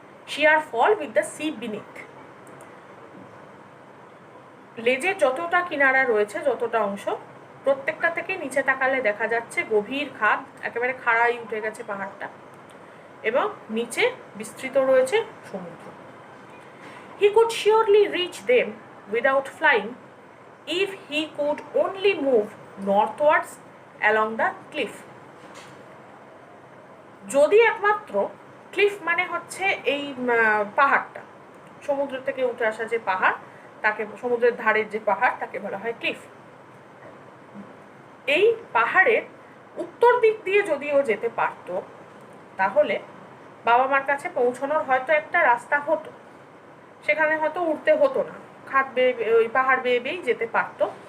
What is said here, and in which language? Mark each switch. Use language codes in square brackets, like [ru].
[en] Sheer fall with the sea beneath. [bn] লেজের যতটা কিনারা রয়েছে, যতটা অংশ, প্রত্যেকটা থেকে নিচে তাকালে দেখা যাচ্ছে গভীর খাদ, একেবারে খাড়াই উঠে গেছে পাহাড়টা এবং নিচে বিস্তৃত রয়েছে সমুদ্র। [en] He could surely reach them without flying if he could only move northwards along the cliff. [bn] যদি একমাত্র ক্লিফ মানে হচ্ছে এই পাহাড়টা, সমুদ্র থেকে উঠে আসা যে পাহাড়, তাকে সমুদ্রের ধারের যে পাহাড় তাকে বলা হয় ক্লিফ। এই পাহাড়ের উত্তর দিক দিয়ে যদি ও যেতে পারতো তাহলে বাবা মার কাছে পৌঁছানোর হয়তো একটা রাস্তা হতো, সেখানে হয়তো উঠতে হতো না, খাদ বেয়ে ওই পাহাড় বেয়ে বেয়েই যেতে পারতো।